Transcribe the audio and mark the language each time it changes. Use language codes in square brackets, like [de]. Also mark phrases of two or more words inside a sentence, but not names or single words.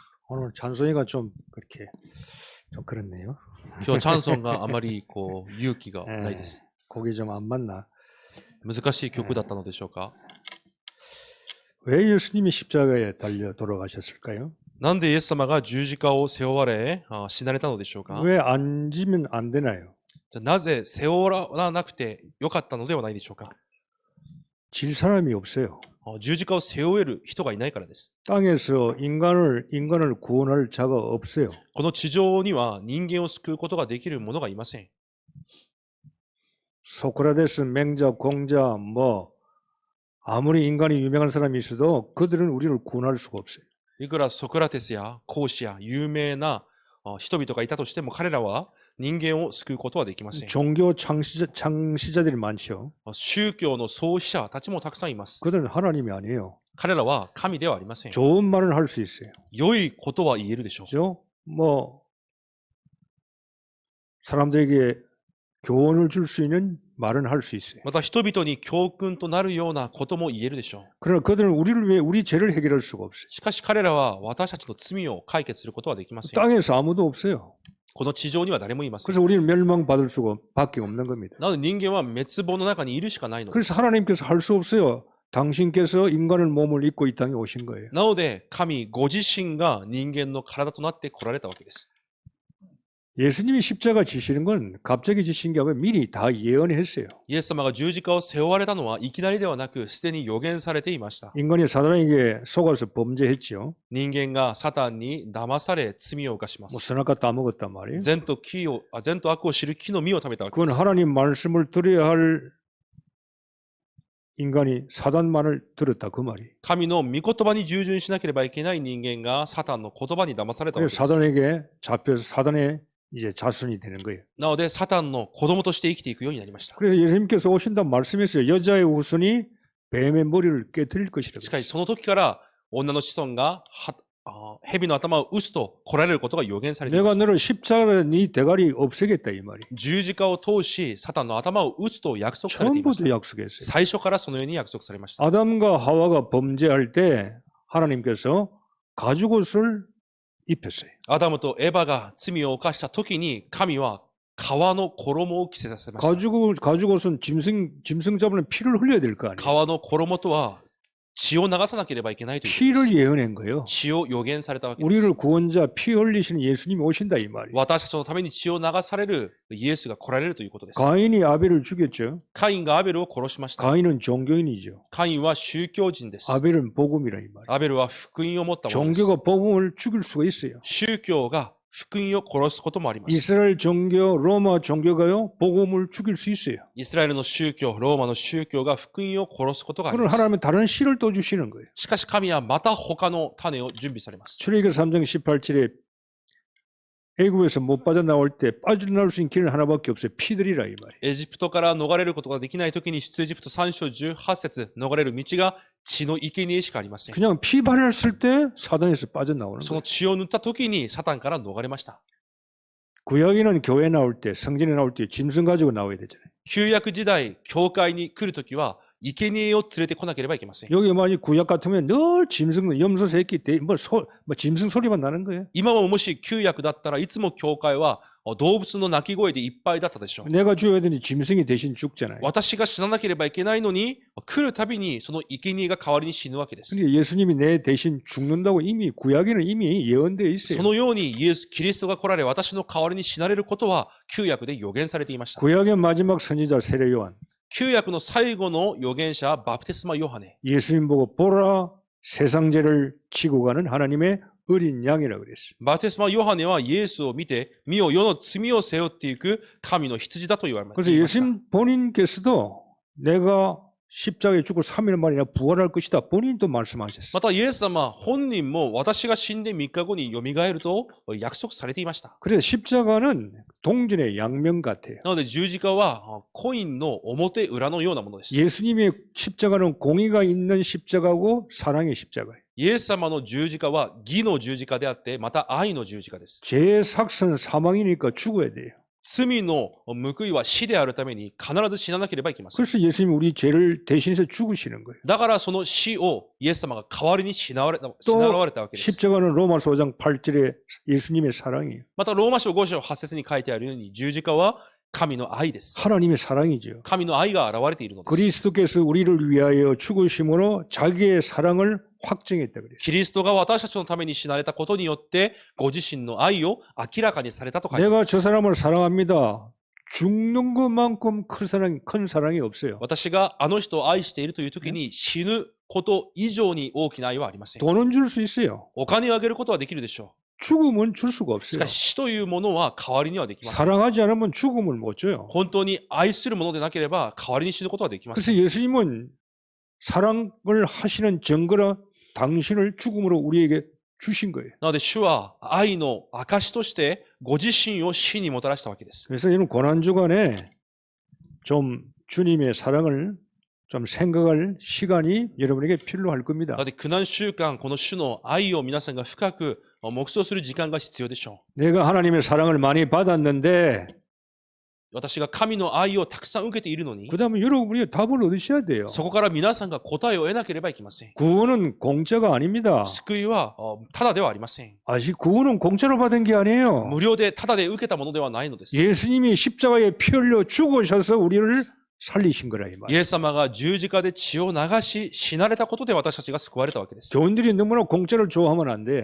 [ko] 오늘 찬송이가 좀 그렇게 좀 그렇네요. [ja] 今日チャンソンがあまりこう勇気がないです。 [ko] 곡이 좀 안 맞나? [ja] 難しい曲だったのでしょうか。 [ko] 왜 예수님이 십자가에 달려 돌아가셨을까요? [ja] なんでイエス様が十字架を背負われ死なれたのでしょうか。 [ko] 왜 앉으면 안 되나요? [ja] じゃあなぜ背負わなくてよかったのではないでしょうか。 [ko] 질 사람이 없어요. [ja] 十字架を背負える人がいないからです。 [ko] 땅에서 인간을 구원할 자가 없어요. [ja] この地上には人間を救うことができる者がいません。 [ko] 소크라테스, 맹자, 공자, 아무리 인간이 유명한 사람이 있어도 그들은 우리를 구원할 수가 없어요. [ja] いくらソクラテスや孔子や有名な人々がいたとしても彼らは人間を救うことはできません。 [ko] 종교 창시자들이 많죠. [ja] 宗教の創始者たちもたくさんいます。 [ko] 그들은 하나님이 아니에요. [ja] 彼らは神ではありません。 [ko] 좋은 말은 할 수 있어요. [ja] 良いことは言えるでしょう。 [ko] 그죠? 사람들에게 교훈을 줄 수 있는 말은 할 수 있어요. [ja] また人々に教訓となるようなことも言えるでしょう。 [ko] 그러나 그들은 우리를 위해 우리 죄를 해결할 수가 없어요. [ja] しかし彼らは私たちの罪を解決することはできません。 [ko] 땅에서 아무도 없어요. [ja] この地上には誰もいません。 [ko] 그래서 우리는 멸망받을 밖에 없는 겁니다. [ja] なので人間は滅亡の中にいるしかないのです。 [ko] 그래서 하나님께서 할 수 없어요. 당신께서 인간을 몸을 입고 이 땅에 오신 거예요. [ja] なので神ご自身が人間の体となって来られたわけです。 [ko] 예수님이 십자가 지시는 건 갑자기 지신 게 아니라 미리 다 예언했어요. [ja] イエス様が十字架を背負われたのはいきなりではなくすでに予言されていました。 [ko] 인간이 사단에게 속아서 범죄했죠. [ja] 人間がサタンに騙され罪を犯しま [ko] 뭐 [ja] す。 [ko] 선악과 따먹었단 말이에요. [ja] 善と悪を知る木の実を食べたわけ [ko] 그건 [ja] です。 [ko] 하나님 말씀을 들어야 할 인간이 사단만을 들었다 그 말이에요. [ja] 神の御言葉に従順しなければいけない人間がサタンの言葉に騙されたわけ [ko] 그래서 [ja] です。 [ko] 사단에게 잡혀서 사단의 이제 자손이 되는 거예요. [ja] なのでサタンの子供として生きていくようになりました。 [ko] 그래서 예수님께서 오신다는 말씀했어요. 여자의 후손이 뱀의 머리를 깨뜨릴 것이라고. [ja] しかしその時から女の子孫が蛇の頭を打つと来られることが予言されていま [ko] 내가 [ja] した。 [ko] 너를 십자가에 네 대가리 없애겠다 이 말이에요. [ja] 十字架を通しサタンの頭を打つと約束されていまし [ko] 처음부터 [ja] た。 [ko] 약속했어요. [ja] 最初からそのように約束されました。 [ko] 아담과 하와가 범죄할 때 하나님께서 가죽옷을 입혔어요. [ja] アダムとエバが罪を犯した時に神は革の衣を着せさせました。 [ko] 가죽옷은 짐승 잡으면 피를 흘려야 될 거 아니에요. [ja] 革の衣とは血を流さなければいけないということで [ko] 피를 [ja] す。 [ko] 예언한 거예요. [ja] 血を予言されたわけです。 [ko] 우리를 구원자 피 흘리시는 예수님이 오신다 이 말이에요. [ja] 私たちのために血を流されるイエスが来られるということです。 [ko] 가인이 아벨을 죽였죠. [ja] カインがアベルを殺しました。 [ko] 가인은 종교인이죠. [ja] カインは宗教人です。 [ko] 아벨은 복음이라 이 말이에요. [ja] アベルは福音を持ったものです。 [ko] 종교가 복음을 죽일 수가 있어요. [ja] 宗教が福音を殺すこともあります。 [ko] 이스라엘 종교, 로마 종교가요 복음을 죽일 수 있어요. [ja] イスラエルの宗教、ローマの宗教が福音を殺すことがあり [ko] 그럼 [ja] ます。 [ko] 하나님은 다른 씨를 또 주시는 거예요. [ja] しかし神はまた他の種を準備されます。 [ko] 출애굽기 3장 18절에 애굽에서 못 빠져나올 때 빠져나올 수 있는 길은 하나밖에 없어요. 피들이라 이 말이에요. [ja] エジプトから逃れることができないときに出エジプト3章18節逃れる道が血の生贄しかありません。 [ko] 그냥 피 발랐을 때 사단에서 빠져나오는 [ja] その [ko] 거예요. [ja] 血を塗ったときにサタンから逃れました。 [ko] 구약에는 교회 나올 때, 성전에 나올 때 짐승 가지고 나와야 되잖아요. [ja] 旧約時代、教会に来るときは生贄を連れてこなければいけません。 [ko] 여기 만약 구약 같으면 늘 짐승, 염소 새끼, 짐승 소리만 나는 거예요. [ja] 今ももし旧約だったらいつも教会は動物の鳴き声でいっぱいだったでしょう。 [ko] 내가 죽어야 되니 짐승이 대신 죽잖아요. [ja] 私が死ななければいけないのに来るたびにその生贄が代わりに死ぬわけです。 [ko] 근데 예수님이 내 대신 죽는다고 이미 구약에는 이미 예언되어 [ja] そ [ko] 있어요. [ja] のようにイエス・キリストが来られ私の代わりに死なれることは旧約で予言されていました。 [ko] 구약의 마지막 선지자 세례 요한, [ja] 旧約の最後の預言者バプテスマヨハネ。 [ko] 예수님 보고 보라 세상 죄를 지고 가는 하나님의 어린 양이라고 그랬어요. [ja] バプテスマヨハネはイエスを見て、見よ世の罪を背負っていく神の羊だと言われま [ko] 그래서 [ja] した。 [ko] 예수님 본인께서도 내가 십자가에 죽고 3일 만이나 부활할 것이다. 본인도 말씀하셨어요. [ja] またイエス様本人も私が死んで3日後によみがえると約束されていました。 [ko] 그래서 십자가는 동전의 양면 같아요. [ja] なので十字架はコインの表裏のようなものです。 [ko] 예수님의 십자가는 공의가 있는 십자가고 사랑의 십자가예요. [ja] イエス様の十字架は義の十字架であって、また愛の十字架です。 [ko] 죄의 삭선 사망이니까 죽어야 돼요. [ja] 罪の報いは死であるために必ず死ななければいけません。 [ko] 그래서 예수님이 우리 죄를 대신해서 죽으시는 거예요. [ja] だからその死をイエス様が代わりに死なわれたわけです。 [ko] 십자가는 로마서 5장 8절에 예수님의 사랑이에요. [ja] またローマ書5章8節に書いてあるように十字架は神の愛です。 [ko] 하나님의 사랑이죠. [ja] 神の愛が現れているのです。 [ko] 그리스도께서 우리를 위하여 죽으심으로 자기의 사랑을 확증했다 그래요. [ja] キリストが私たちのために死なれたことによってご自身の愛を明らかにされたと書いてありま [ko] 내가 [ja] す。 [ko] 저 사람을 사랑합니다. 죽는 것만큼 큰 사랑이 없어요. [ja] 私があの人を愛しているという時に死ぬこと以上に大きな愛はありません。 [ko] 돈은 줄 수 있어요. [ja] お金をあげることはできるでしょ [ko] 죽음은 줄 수가 [ja] う。し [ko] 없어요. [ja] かし死というものは代わりにはできません。 [ko] 사랑하지 않으면 죽음을 못 줘요. [ja] 本当に愛するものでなければ代わりに死ぬことはできません。 [ko] 그래서 예수님은 사랑을 하시는 증거라 당신을 죽음으로 우리에게 주신 거예요. [ja] なので主は愛の証としてご自身を死にもたらしたわけです。 [ko] 그래서 이런 고난주간에 좀 주님의 사랑을 좀 생각할 시간이 여러분에게 필요할 겁니다. [ja] なので苦難週間、この主の愛を皆さんが深く黙想する時間が必要でしょ [ko] 내가 하나님의 사랑을 많이 받았는데 [ja] う。私が神の愛をたくさん受けているのに、 [ko] 그 다음에 여러분이 답을 얻으셔야 돼요. [ja] そこから皆さんが答えを得なければいけません。 [ko] 구원은 공짜가 아닙니다. [ja] 救いはただではありません。 [ko] 아직 구원은 공짜로 받은 게 아니에요. [ja] 無料でただで受けたものではないのです。 [ko] 예수님이 십자가에 피 흘려 죽으셔서 우리를 살리신 거라 이 말. [ja] イエス様が十字架で血を流し、死なれたことで私たちが救われたわけです。 [ko] 교인들이 너무나 공짜를 좋아하면 안 돼.